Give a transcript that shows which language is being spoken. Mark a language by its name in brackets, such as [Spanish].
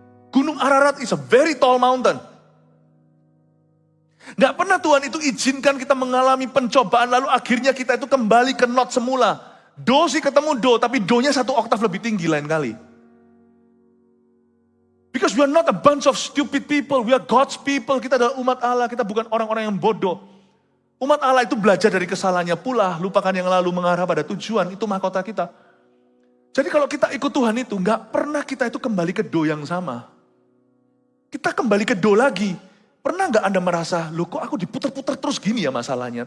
[English] Gunung Ararat is a very tall mountain. [Indonesian] Gak pernah Tuhan itu izinkan kita mengalami pencobaan, lalu akhirnya kita itu kembali ke not semula. Do sih ketemu do, tapi do-nya 1 oktav lebih tinggi lain kali. [English] Because we are not a bunch of stupid people, we are God's people. [Indonesian] Kita adalah umat Allah, kita bukan orang-orang yang bodoh. Umat Allah itu belajar dari kesalahannya pula, lupakan yang lalu mengarah pada tujuan, itu mahkota kita. Jadi kalau kita ikut Tuhan itu, gak pernah kita itu kembali ke do yang sama. Kita kembali ke do lagi. Pernah gak Anda merasa, loh kok aku diputar-putar terus gini ya masalahnya.